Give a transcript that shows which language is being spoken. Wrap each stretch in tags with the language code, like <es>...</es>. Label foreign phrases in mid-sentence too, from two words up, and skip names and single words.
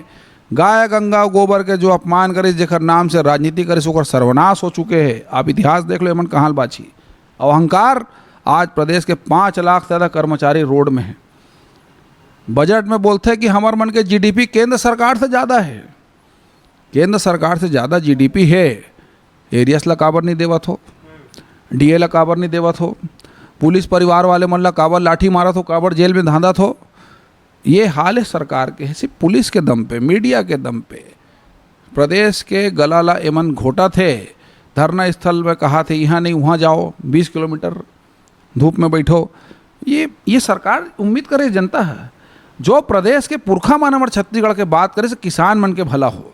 <hne>गाय गंगा गोबर के जो अपमान करे, जेकर नाम से राजनीति करे, ओकर सर्वनाश हो चुके हैं। आप इतिहास देख लो, एमन कहाँ बाची अहंकार। आज प्रदेश के 5 लाख से ज़्यादा कर्मचारी रोड में हैं। बजट में बोलते हैं कि हमार मन के जीडीपी केंद्र सरकार से ज़्यादा है। केंद्र सरकार से ज़्यादा जीडीपी है, एरियस ला काबर नहीं देवत हो, डीए ला काबर नहीं देवत हो, पुलिस परिवार वाले मन ला काबर लाठी मारत हो, काबर जेल में धांधत हो। ये हाल है सरकार के। सिर्फ पुलिस के दम पे, मीडिया के दम पे प्रदेश के गला ला एमन घोटा थे। धरना स्थल में कहा थे यहाँ नहीं वहाँ जाओ, 20 किलोमीटर धूप में बैठो। ये सरकार उम्मीद करे जनता है जो प्रदेश के पुरखा मन हमारे छत्तीसगढ़ के बात करे से किसान मन के भला हो।</hne>